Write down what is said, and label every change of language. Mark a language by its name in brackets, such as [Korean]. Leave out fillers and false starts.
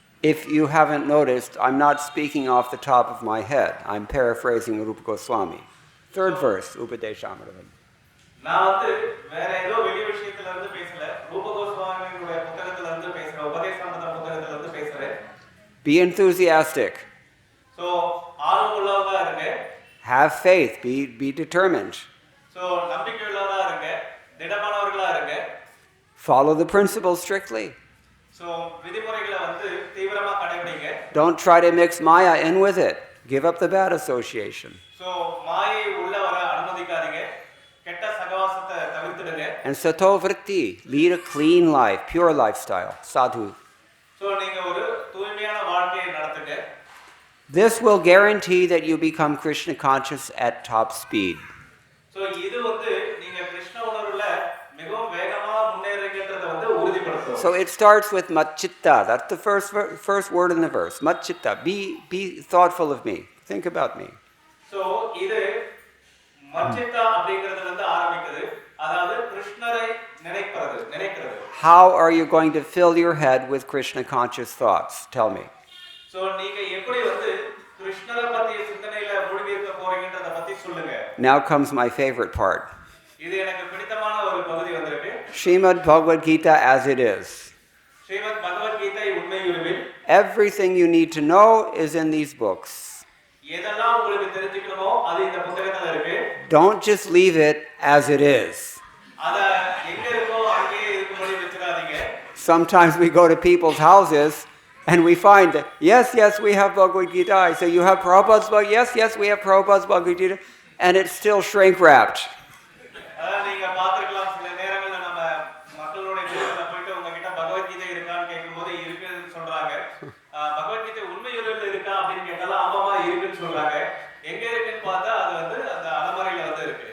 [English] If you haven't noticed, I'm not speaking off the top of my head. I'm paraphrasing Rupa Goswami. Third verse, Upadeshamrita. [Tamil] நான் வந்து வேற ஏதோ வெளி விஷயத்துல இருந்து பேசல. ரூப கோஸ்வாமியோட புத்தகத்துல இருந்து பேசுறேன். உபதேசாமிர்த புத்தகத்துல இருந்து பேசுறேன். [English] Be enthusiastic. [Tamil] So ஆர்வம் உள்ளவங்களா இருங்க. [English] Have faith. Be determined. [Tamil] So நம்பிக்கை உள்ளவங்களா இருங்க. திடமானவர்களா இருங்க. [English] Follow the principles strictly. [Tamil] So விதிமுறைகளை வந்து தீவிரமா கடைபிடிங்க. [English] Don't try to mix Maya in with it. Give up the bad association. [Tamil] So மாயை உள்ள வர அனுமதிக்காதீங்க. கெட்ட சகவாசத்தை தவிர்த்துடுங்க. [English] And sato vritti, lead a clean life, pure lifestyle. Sadhu. [Tamil] So நீங்க ஒரு தூய்மையான வாழ்க்கையை நடத்துங்க. [English] This will guarantee that you become Krishna conscious at top speed. [Tamil] So இது வந்து நீங்க கிருஷ்ண உணர்வுல மிகவும் வேகமா முன்னேறுங்கன்றத வந்து உறுதிப்படுத்தும். [English] So it starts with matchitta. That's the first word in the verse. Matchitta. Be thoughtful of me. Think about me. [Tamil] So இது மச்சித்தா அப்படிங்கிறது வந்து ஆரம்பிக்குது. அதாவது கிருஷ்ணரை நினைக்கிறது. [English] How are you going to fill your head with Krishna conscious thoughts? Tell me. [Tamil] So நீங்க எப்படி வந்து கிருஷ்ணரை பத்திய சிந்தனையில மூழ்கி இருக்க போறீங்கன்றத பத்தி சொல்லுங்க. [English] Now comes my favorite part. [Tamil] இது எனக்கு பிடித்தமான ஒரு பகுதி வந்திருக்கு. [English] Srimad Bhagavad Gita as it is. [Tamil] Srimad Bhagavad Gita உண்மையுருவில். [English] Everything you need to know is in these books. [Tamil] எதெல்லாம் உங்களுக்கு தெரிஞ்சுக்கணுமோ அது இந்த புத்தகத்துல இருக்கு. [English] Don't just leave it as it is. [Tamil] அத எங்க இருக்கோ அங்கேயே இருக்கும்படி வெச்சிராதீங்க. [English] Sometimes we go to people's houses and we find that, yes, we have Bhagavad Gita. I say, you have Prabhupada's Bhagavad Gita? Yes, we have Prabhupada's Bhagavad Gita. And it's still shrink wrapped. [Tamil] நீங்க பாத்துக்கலாம் சில நேரங்கள்ல நம்ம மக்களோட வீட்டுல போயிட்டு உங்ககிட்ட பகவத் கீதை இருக்கான்னு கேட்கும்போது இருக்குன்னு சொல்றாங்க. பகவத் கீதை உண்மையுருவில் இருக்கா அப்படின்னு கேட்டாலும் ஆமாமா இருக்குன்னு சொல்றாங்க. எங்க இருக்குன்னு பார்த்தா அது வந்து அந்த அலமாரியில வந்து இருக்கு.